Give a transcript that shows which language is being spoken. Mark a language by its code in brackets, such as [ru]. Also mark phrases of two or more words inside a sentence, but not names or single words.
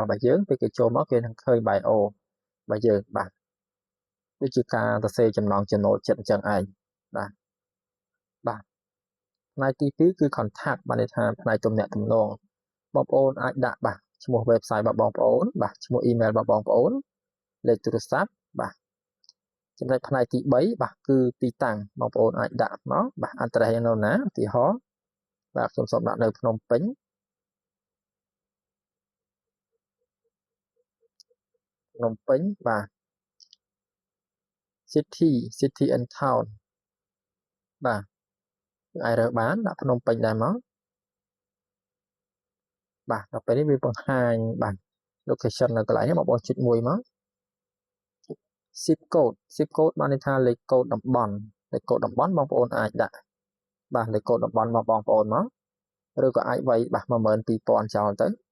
[km] របស់យើងពេលគេចូលមកគេនឹងឃើញ bio របស់យើងបាទដូចជាការសរសេរចំណងចំណូលចិត្តអញ្ចឹងឯងបាទបាទផ្នែកទី2គឺ contact បានន័យថាផ្នែកទំនាក់ទំនងបងប្អូនអាចដាក់បាទឈ្មោះ website របស់បងប្អូនបាទឈ្មោះ email របស់បងប្អូនលេខទូរស័ព្ទបាទចំណុចផ្នែកទី3បាទគឺទីតាំងបងប្អូនអាចដាក់មកបាទ address នៅណាឧទាហរណ៍បាទខ្ញុំសូមដាក់នៅភ្នំពេញ បាទ [en] city and town [km] បាទអាចរើសបានដាក់ភ្នំពេញដែរមកបាទដល់ពេលនេះវាបង្ហាញបាទ location នៅកន្លែងនេះបងប្អូនចុចមួយមក [en] zip code [km] បានន័យថាលេខកូដតំបន់លេខកូដតំបន់បងប្អូនអាចដាក់បាទលេខកូដតំបន់របស់បងប្អូនមកឬក៏អាចវាយបាទ12000ចោលទៅ